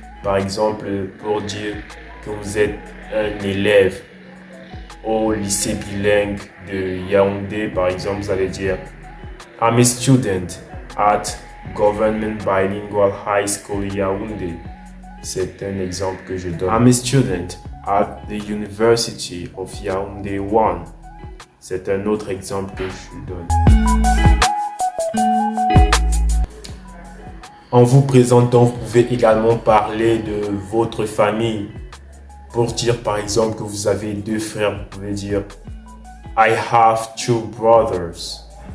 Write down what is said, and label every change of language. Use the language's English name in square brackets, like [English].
[French] Par exemple, pour dire que vous êtes un élève au lycée bilingue de Yaoundé, par exemple, vous allez dire [English] I'm a student at Government Bilingual High School Yaoundé. [French] C'est un exemple que je donne. [English] I'm a student at the University of Yaoundé 1. [French] C'est un autre exemple que je donne. En vous présentant, vous pouvez également parler de votre famille. Pour dire par exemple que vous avez 2 frères, vous pouvez dire [English] I have 2 brothers.